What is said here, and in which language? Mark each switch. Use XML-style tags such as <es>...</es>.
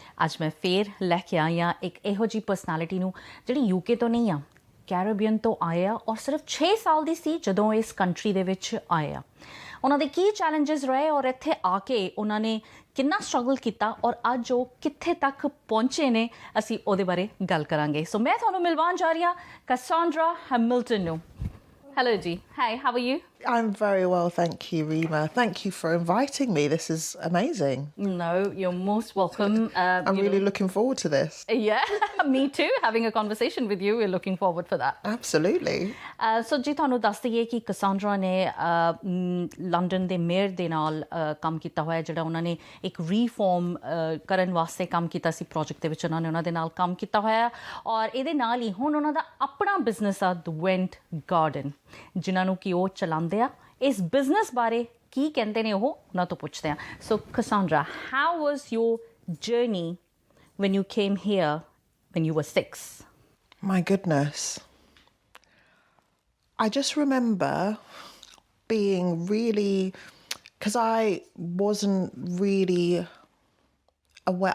<pa>ਅੱਜ ਮੈਂ ਫੇਰ ਲੈ ਕੇ ਆਈ ਹਾਂ ਇੱਕ ਇਹੋ ਜਿਹੀ ਪਰਸਨੈਲਿਟੀ ਨੂੰ ਜਿਹੜੀ ਯੂਕੇ ਤੋਂ ਨਹੀਂ ਆ, ਕੈਰੀਬੀਅਨ ਤੋਂ ਆਏ ਆ ਔਰ ਸਿਰਫ 6 ਸਾਲ ਦੀ ਸੀ ਜਦੋਂ ਇਸ ਕੰਟਰੀ ਦੇ ਵਿੱਚ ਆਏ ਆ। ਉਹਨਾਂ ਦੇ ਕੀ ਚੈਲੰਜਸ ਰਹੇ ਔਰ ਇੱਥੇ ਆ ਕੇ ਉਹਨਾਂ ਨੇ ਕਿੰਨਾ ਸਟਰਗਲ ਕੀਤਾ ਔਰ ਅੱਜ ਉਹ ਕਿੱਥੇ ਤੱਕ ਪਹੁੰਚੇ ਨੇ, ਅਸੀਂ ਉਹਦੇ ਬਾਰੇ ਗੱਲ ਕਰਾਂਗੇ। ਸੋ ਮੈਂ ਤੁਹਾਨੂੰ ਮਿਲਵਾਉਣ ਜਾ ਰਹੀ ਹਾਂ Cassandra Hamilton ਨੂੰ।</pa> <en>Hello G. Hi, how are you? I'm very well, thank you, Reema. Thank you for inviting me. This is amazing. No, you're most welcome. I'm really looking forward to this. Yeah, me too. Having a conversation with you, we're looking forward for that. Absolutely.</en> <pa>So ਜੀ ਤੁਹਾਨੂੰ ਦੱਸ ਦਈਏ ਕਿ Cassandra ਨੇ London ਦੇ mayor ਦੇ ਨਾਲ ਕੰਮ ਕੀਤਾ ਹੋਇਆ, ਜਿਹੜਾ ਉਹਨਾਂ ਨੇ ਇੱਕ ਰੀਫਾਰਮ ਕਰਨ ਵਾਸਤੇ ਕੰਮ ਕੀਤਾ ਸੀ ਪ੍ਰੋਜੈਕਟ ਦੇ ਵਿੱਚ। ਉਹਨਾਂ ਦੇ ਨਾਲ ਕੰਮ ਕੀਤਾ ਹੋਇਆ ਔਰ ਇਹਦੇ ਨਾਲ ਹੀ ਹੁਣ ਉਹਨਾਂ ਦਾ ਆਪਣਾ ਬਿਜ਼ਨਸ ਆ ਦ ਵੈਂਟ ਗਾਰਡਨ, ਜਿਨ੍ਹਾਂ ਨੂੰ ਕਿ ਉਹ ਚਲਾਉਂਦੇ ਆ। ਇਸ ਬਿਜ਼ਨਸ ਬਾਰੇ ਕੀ ਕਹਿੰਦੇ ਨੇ ਉਹ ਉਹਨਾਂ ਤੋਂ ਪੁੱਛਦੇ ਆ।</pa> <en>So Cassandra, how was your journey when you came here when you were 6? My goodness. I just remember being really, because I wasn't really aware.</en>